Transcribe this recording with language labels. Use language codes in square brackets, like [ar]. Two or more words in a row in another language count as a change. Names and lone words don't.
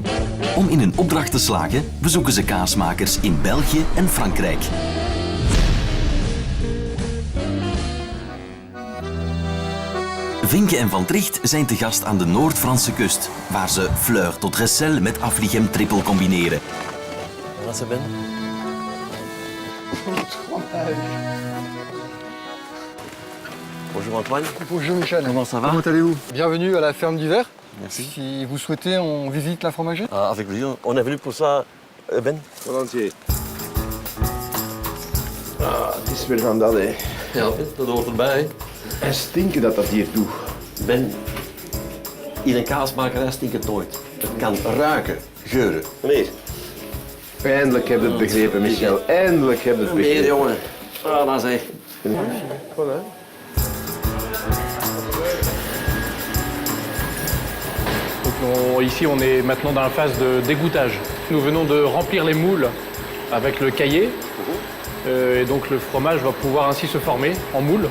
[nl] Om in hun opdracht te slagen, bezoeken ze kaasmakers in België en Frankrijk. Vinken en Van Tricht zijn te gast aan de Noord-Franse kust, waar ze fleur tot recel met Affligem triple combineren. Wat ze ben? [fr] Bonjour Antoine. Bonjour Michel. Comment ça va? Comment allez-vous? Bienvenue à la ferme du Ver. Merci. Si vous souhaitez, on visite la fromagerie. Ah, avec plaisir. On est venu pour ça, Ben. Volontiers. [nl] Ah, het is weer van dat, hè. Ja, Ben, dat hoort erbij. En stinken dat hier toe. Ben, in een kaasmakerij stinkt het nooit. Het kan ruiken, geuren. Meneer. Eindelijk heb je het begrepen, Michel. Eindelijk heb je het Meneer, begrepen. jongen. Ah, dat is echt. [fr] Voilà. Ici, on est maintenant dans la phase de dégoûtage. Nous venons de remplir les moules avec le caillé. Et donc le fromage va pouvoir ainsi se former en moule.